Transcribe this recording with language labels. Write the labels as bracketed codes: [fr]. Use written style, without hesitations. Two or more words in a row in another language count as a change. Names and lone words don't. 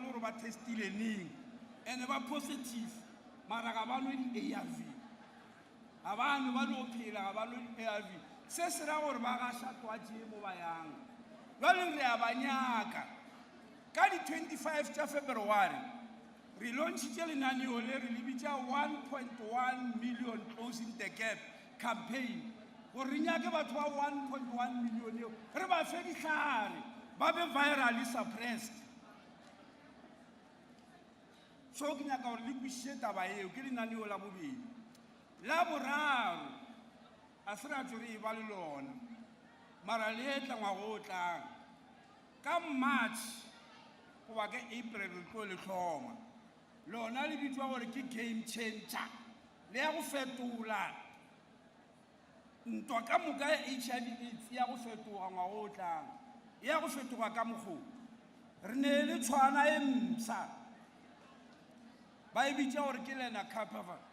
[nso] gore ba testile neng ene ba positive mara ga ba no di-ARV ga bane ba no phela ga ba no di-ARV se se ra gore ba gaša twatši mo ba yang jwale re a ba nyaka ka di-25 tša February re launchitše lenaneo le re le bitša 1.1 million [en] closing the gap campaign [nso] gore re nyake batho ba 1.1 million eo re ba fe ditlhare ba be [en] virally suppressed. [nso] So ke nyaka gore le kwešiše taba eo ke lenaneo la bobedi. La boraro a se ra tšo re e ba le lona mara le tla ngwaga o tlang ka March goba ke April re tlo le tlhoma lona le bitšwa gore ke [en] game changer [nso] le ya go fetola ntwa ka moka ya HIV/AIDS ya go fetoga ngwaga o tlang ya go fetoga ka mokgwa re ne le tshwana e msa ba e bitša gore ke lena Kapava